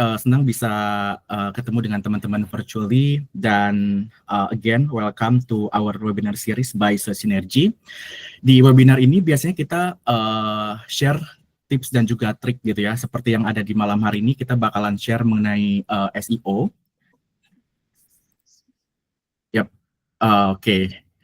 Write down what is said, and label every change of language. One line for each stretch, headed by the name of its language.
Indonesian: Senang bisa ketemu dengan teman-teman virtually. Dan
English: again, welcome to our webinar series by Synergy.
Indonesian: Di webinar ini biasanya kita share tips dan juga trik gitu ya. Seperti yang ada di malam hari ini, kita bakalan share mengenai SEO. Yap, oke.